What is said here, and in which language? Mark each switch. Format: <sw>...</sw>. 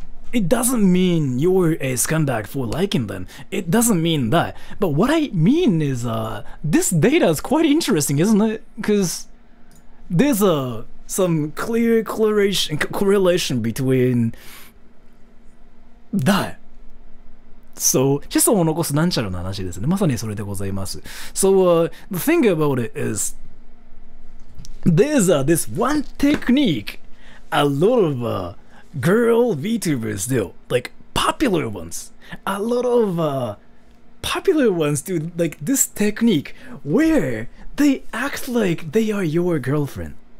<en>It doesn't mean you're a scumbag for liking them. It doesn't mean that. But what I mean is, this data is quite interesting, isn't it? Because there's some clear correlation between that.</en> <ja>So, 子孫を残すなんちゃらの話ですね。まさにそれでございます。</ja> <en>So, the thing about it is, there's this one technique a lot of girl VTubers do, like popular ones. A lot of popular ones do like this technique where they act like they are your girlfriend.</en>